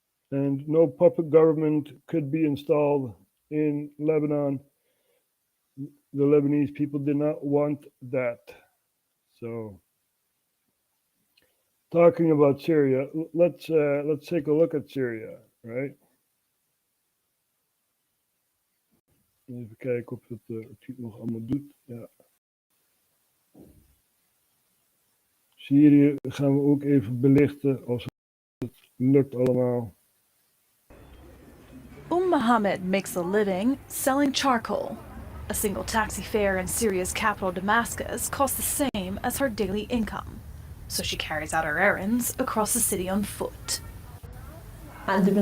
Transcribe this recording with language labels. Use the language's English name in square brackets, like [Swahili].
[English] And no puppet government could be installed in Lebanon. The Lebanese people did not want that. So, talking about Syria, let's take a look at Syria, right? [Dutch] Even kijken of het nog allemaal doet. Ja. Syrië gaan we ook even belichten als het lukt allemaal. [English] Mohammed makes a living selling charcoal. A single taxi fare in Syria's capital Damascus costs the same as her daily income. So she carries out her errands across the city on foot. I